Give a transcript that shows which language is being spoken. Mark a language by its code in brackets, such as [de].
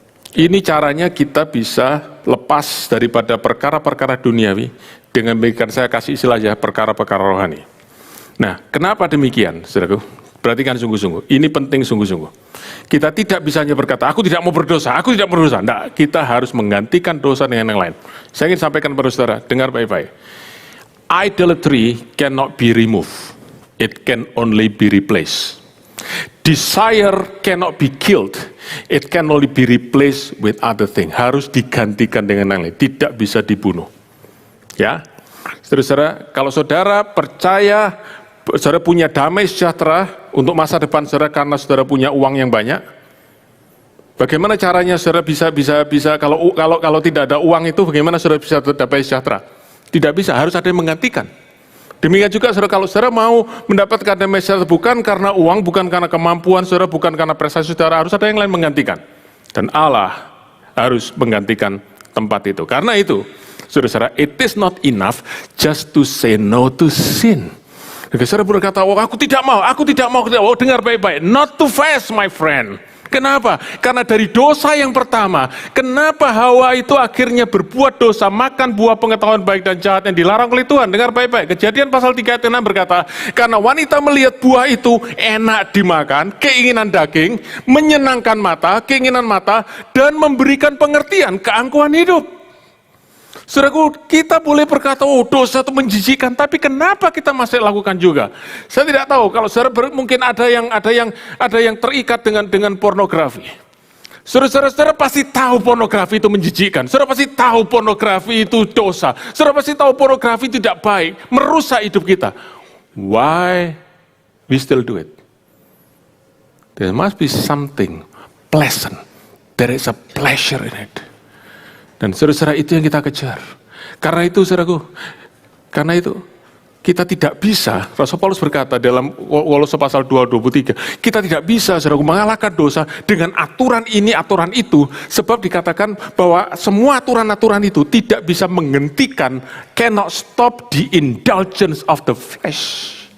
[id] Ini caranya kita bisa lepas daripada perkara-perkara duniawi dengan memberikan, saya kasih istilah aja, perkara-perkara rohani. Nah, kenapa demikian, saudaraku? Perhatikan sungguh-sungguh. Ini penting sungguh-sungguh. Kita tidak bisa hanya berkata, aku tidak mau berdosa, aku tidak berdosa. Tidak, kita harus menggantikan dosa dengan yang lain. Saya ingin sampaikan kepada saudara, dengar baik-baik. [en] Idolatry cannot be removed. It can only be replaced. Desire cannot be killed. It can only be replaced with other thing. [id] Harus digantikan dengan yang lain. Tidak bisa dibunuh. Ya, saudara, kalau saudara percaya, saudara punya damai sejahtera untuk masa depan saudara karena saudara punya uang yang banyak. Bagaimana caranya saudara bisa kalau tidak ada uang itu, bagaimana saudara bisa damai sejahtera? Tidak bisa. Harus ada yang menggantikan. Demikian juga saudara, kalau saudara mau mendapatkan damai sejahtera bukan karena uang, bukan karena kemampuan saudara, bukan karena prestasi saudara, harus ada yang lain menggantikan. Dan Allah harus menggantikan tempat itu. Karena itu, saudara, [en] it is not enough just to say no to sin. [id] Saudara berkata, oh aku tidak mau. Oh, dengar baik-baik, [en] not too fast my friend. [id] Kenapa? Karena dari dosa yang pertama, kenapa Hawa itu akhirnya berbuat dosa, makan buah pengetahuan baik dan jahat yang dilarang oleh Tuhan. Dengar baik-baik, Kejadian pasal 3 ayat 6 berkata, karena wanita melihat buah itu enak dimakan, keinginan daging, menyenangkan mata, keinginan mata, dan memberikan pengertian, keangkuhan hidup. Saudaraku, kita boleh berkata, oh dosa itu menjijikkan, tapi kenapa kita masih lakukan juga? Saya tidak tahu, kalau saudara mungkin ada yang terikat dengan pornografi. Saudara pasti tahu pornografi itu menjijikkan. Saudara pasti tahu pornografi itu dosa. Saudara pasti tahu pornografi tidak baik, merusak hidup kita. [en] Why we still do it? There must be something pleasant. There is a pleasure in it. [id] Dan saudara-saudara, itu yang kita kejar. Karena itu, saudaraku, karena itu kita tidak bisa, Rasul Paulus berkata dalam Kolose pasal 2:23, kita tidak bisa, saudaraku, mengalahkan dosa dengan aturan ini, aturan itu, sebab dikatakan bahwa semua aturan-aturan itu tidak bisa menghentikan, [en] cannot stop the indulgence of the flesh.